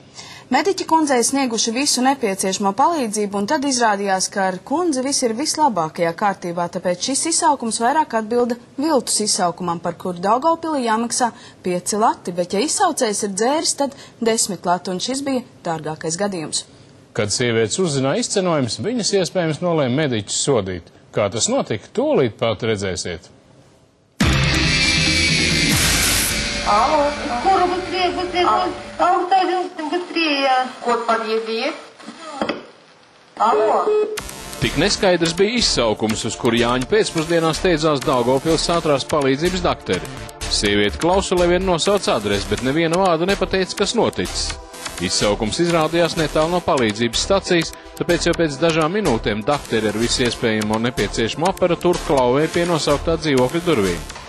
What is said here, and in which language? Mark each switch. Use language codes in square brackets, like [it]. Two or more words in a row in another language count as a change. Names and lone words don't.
[lv] Mediķi kundzei snieguši visu nepieciešamo palīdzību, un tad izrādījās, ka ar kundzi viss ir vislabākajā kārtībā, tāpēc šis izsaukums vairāk atbilda viltus izsaukumam, par kuru Daugavpilī jāmaksā 5 lati, bet ja izsaucējs ir dzēris, tad 10 lati, un šis bija dārgākais gadījums. Kad sievietes uzzināja izcenojumus, viņas iespējams nolēma mediķus sodīt. Kā tas notika, tūlīt pat redzēsiet. [ru] Алло, скоро быстрее, быстрее. Код подъезда есть? Алло. [lv] Tik neskaidrs bija izsaukums, uz kuru Jāņa pēcpusdienā steidzās Daugavpils ātrās palīdzības dakteri. Sieviete klausulē vien nosauc adresi, bet neviena vārda nepateica, kas noticis. Izsaukums izrādījās netālu no palīdzības stacijas, tāpēc jau pēc dažām minūtēm dakteri ar visu iespējamo nepieciešamo aparatūru klauvēja pie nosauktā dzīvokļa durvīm.